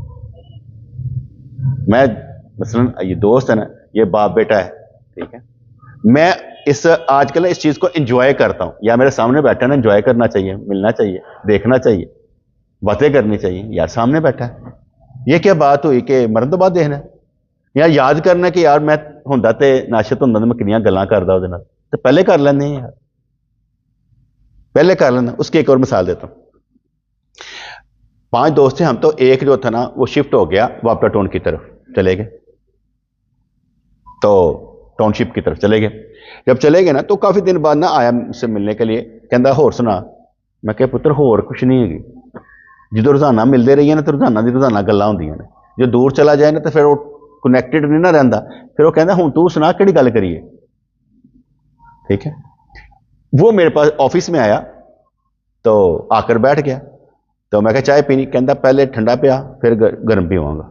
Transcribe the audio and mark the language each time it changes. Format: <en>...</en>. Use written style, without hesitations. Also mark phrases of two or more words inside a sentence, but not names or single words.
<ur>میں مثلا یہ دوست ہے نا، یہ باپ بیٹا ہے، ٹھیک ہے، میں آج کل اس چیز کو انجوائے کرتا ہوں، یا میرے سامنے بیٹھا ہے نا، انجوائے کرنا چاہیے، ملنا چاہیے، دیکھنا چاہیے، باتیں کرنی چاہیے، یار سامنے بیٹھا ہے، یہ کیا بات ہوئی کہ مرن تو بعد دیکھنا ہے، یا یاد کرنا کہ</ur> <pa>یار میں ہوندا تے ناشت ہوندا میں کنیاں گلاں کردا اودے نال، تو پہلے کر لیندے ہیں یار، پہلے کر لینا۔</pa> <ur>اس کی ایک اور مثال دیتا ہوں۔ 5 دوست تھے ہم، تو ایک جو تھا نا وہ شفٹ ہو گیا واپٹا ٹاؤن کی طرف چلے گئے، تو ٹاؤن شپ کی طرف چلے گئے۔ جب چلے گئے نا تو کافی دن بعد نا آیا مجھ سے ملنے کے لیے،</ur> <pa>کہندا ہور سنا، میں کہ پتر ہور کچھ نہیں ہے گی،</pa> <ur>جدو روزانہ ملتے رہیے نا تو</ur> <pa>روزانہ دی روزانہ گلاں ہوندیاں نے،</pa> <ur>جو دور چلا جائے نا تو پھر وہ کنیکٹڈ نہیں نہ رہندا، پھر وہ</ur> <pa>کہندا ہن تو سنا کہڑی گل کریے،</pa> <ur>ٹھیک ہے. وہ میرے پاس آفس میں آیا تو آ کر بیٹھ گیا. تو میں کہا چائے پینی؟ کہتا پہلے ٹھنڈا پیا پھر گرم پیواں گا.</ur>